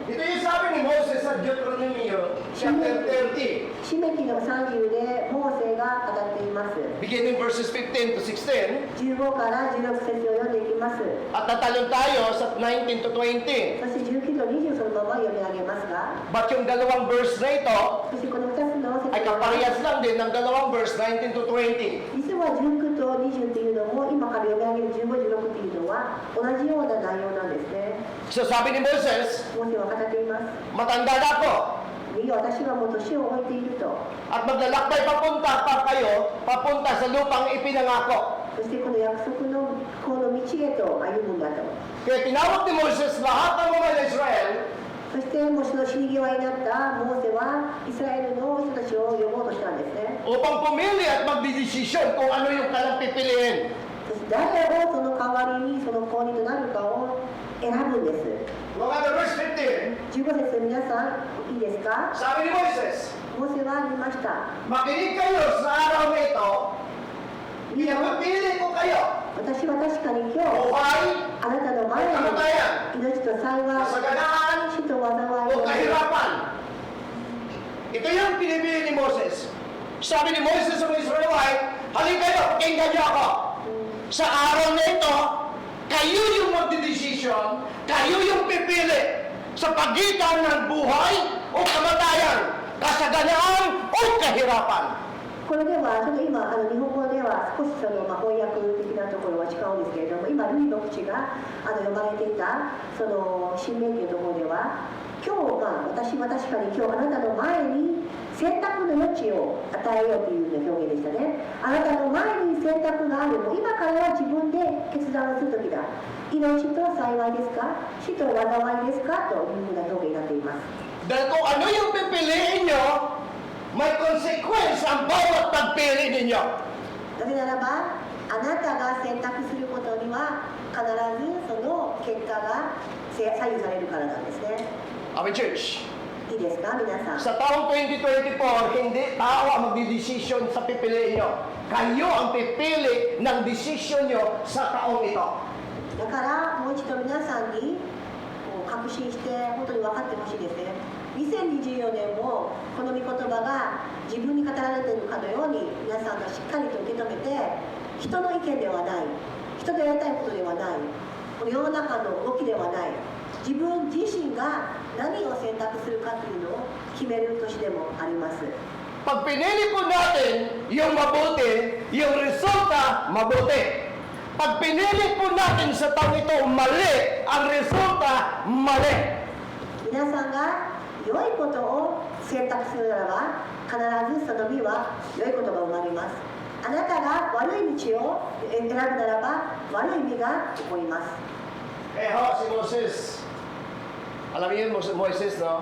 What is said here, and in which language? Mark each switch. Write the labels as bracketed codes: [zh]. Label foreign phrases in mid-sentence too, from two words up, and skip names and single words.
[tl] Ito yung sabi ni Moses sa Deuteronomy chapter 30, [ja] しめきの30でモーセが語っています。 [en] beginning verses 15 to 16, [ja] 15 から16節を読んでいきます。 [tl] at tatalon tayo sa 19 to 20. [ja] そして19と20そのまま読み上げますが、 [tl] But yung dalawang verse na ito [ja] そしてこの2つの説 [tl] ay kaparehas lang din ng dalawang verse 19 to 20. [ja] 実は19と20というのも今から読み上げる15、16というのは同じような内容なんですね。 [tl] So sabi ni Moses, [ja] モーセは語っています。 [tl] matanda na ako [ja] いい私はもう年を置いていると。 [tl] at maglalakbay papunta sa lupang ipinangako. [ja] そしてこの約束のこの道へと歩むんだと。 [tl] Kaya tinawag ni Moses lahat ng mga Israel [ja] そしてもうその死に際になったモーセはイスラエルの人たちを呼ぼうとしたんですね。 [tl] upang pumili at magdidesisyon kung ano yung kanilang pipiliin. [ja] そして誰をその代わりにその後任となるかを選ぶんです。 [en] Look at the verse 15. [ja] 15 節皆さんいいですか。 [tl] Sabi ni Moses, [ja] モーセは言いました。 [tl] makinig kayo sa araw na ito, pinapapili ko kayo. [ja] 私は確かに今日 [tl] Buhay, [ja] あなたの前に [tl] kamatayan, [ja] 命と幸い、 [tl] kasaganaan, [ja] 死と災 [tl] o [ja] いを [tl] kahirapan. Ito yung pinipili ni Moses. Sabi ni Moses sa mga Israelite, halika kayo, pakinggan niyo ako. Sa araw na ito, kayo yung magdidesisyon, kayo yung pipili sa pagitan ng buhay o kamatayan, kasaganaan o kahirapan. [ja] これではちょっと今日本語では少しその、翻訳的なところは違うんですけれども、今ルイの口が読まれていたその新明記のところでは、今日私は確かに今日あなたの前に選択の余地を与えようというような表現でしたね。あなたの前に選択がある。もう今からは自分で決断をする時だ。命と幸いですか、死と災いですかというふうな表現になっています。 [tl] Dahil kung ano yung pipiliin nyo, may consequence ang bawat pagpili ninyo. [ja] なぜならばあなたが選択することには必ずその結果が左右されるからなんですね。 [en] Amen, church. [ja] いいですか皆さん。 [tl] Sa taong 2024, hindi tao ang magdidesisyon sa pipiliin nyo. Kayo ang pipili ng desisyon nyo sa taong ito. [ja] だからもう一度皆さんにこう確信して本当に分かってほしいですね。2024年もこの御言葉が自分に語られているかのように皆さんがしっかりと受け止めて、人の意見ではない、人とやりたいことではない、この世の中の動きではない、自分自身が何を選択するかというのを決める年でもあります。 [tl] Pag pinili po natin yung mabuti, yung resulta mabuti. Pag pinili po natin sa taong ito mali, ang resulta mali. [ja] 皆さんが良いことを選択するならば必ずその実は良いことが生まれます。あなたが悪い道を選ぶならば悪い実が起こります。 [tl] Eh ho, si Moses. Alam niyo yun, Moises, no?